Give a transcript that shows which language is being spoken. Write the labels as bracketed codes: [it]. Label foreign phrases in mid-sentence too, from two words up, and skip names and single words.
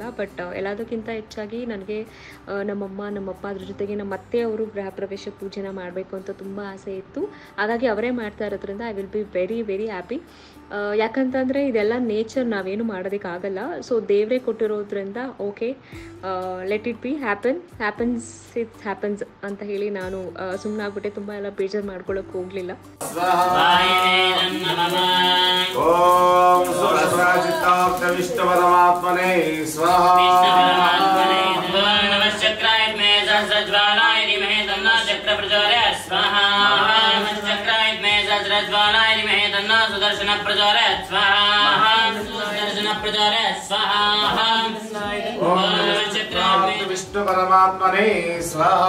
[kn] ಬಟ್ ಎಲ್ಲದಕ್ಕಿಂತ ಹೆಚ್ಚಾಗಿ ನನಗೆ ನಮ್ಮಮ್ಮ ನಮ್ಮಪ್ಪ ಅದ್ರ ಜೊತೆಗೆ ನಮ್ಮ ಅತ್ತೆ ಅವರು ಗೃಹ ಪ್ರವೇಶ ಪೂಜೆನ ಮಾಡಬೇಕು ಅಂತ ತುಂಬ ಆಸೆ ಇತ್ತು. ಹಾಗಾಗಿ ಅವರೇ ಮಾಡ್ತಾ ಇರೋದ್ರಿಂದ [en] I will be very very happy. [kn] ಯಾಕಂತಂದರೆ ಇದೆಲ್ಲ ನೇಚರ್, ನಾವೇನು ಮಾಡೋದಕ್ಕಾಗಲ್ಲ. ಸೊ ದೇವರೇ ಕೊಟ್ಟಿರೋದ್ರಿಂದ ಓಕೆ, [en] let it be happens it's happens [kn] ಅಂತ ಹೇಳಿ ನಾನು ಸುಮ್ಮನಾಗ್ಬಿಟ್ಟೆ. ತುಂಬ ಎಲ್ಲ ಬೇಜಾರು ಮಾಡ್ಕೊಳ್ಳೋಕೆ ಹೋಗಲಿಲ್ಲ. [sa] ಓಂ ಸುರಸ್ವರಾಜಿತಾರ್ಥ ವಿಷ್ಣು ಪರಮಾತ್ಮನೇ ಸ್ವಾಹಾ. सुदर्शन प्रचोदयात् स्वाहा सुदर्शन प्रचोदयात् स्वाहा विष्णु परमात्मने स्वाहा.